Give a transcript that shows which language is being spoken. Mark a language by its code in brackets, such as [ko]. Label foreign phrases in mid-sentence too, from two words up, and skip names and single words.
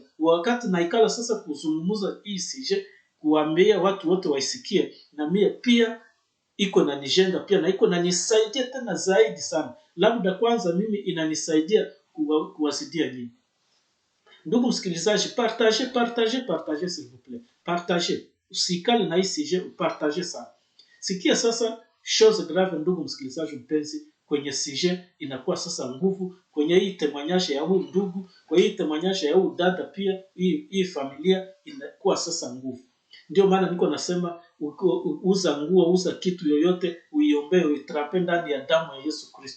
[sw] Wakati naikala sasa kuzungumza hii sujet, kuambia watu wote waisikie, na mimi pia iko na nijenga pia na iko na nisaidia tena zaidi sana. Labda kwanza mimi inanisaidia kuwasidia nyinyi. Ndugu msikilizaji, [fr] partagez s'il vous plaît. Partagez. [sw] Usikale na hii sujet, partagez sana. Sikia sasa [fr] chose grave [sw] ndugu msikilizaji mpenzi, kwenye sujet inakuwa sasa nguvu, kwenye hii témoignage ya huyu ndugu, kwa hii témoignage ya huyu dada pia, hii familia inakuwa sasa nguvu. Ndio maana niko nasema uza nguo, uza kitu yoyote, uiombee, uitrape ndani ya damu ya Yesu Kristo.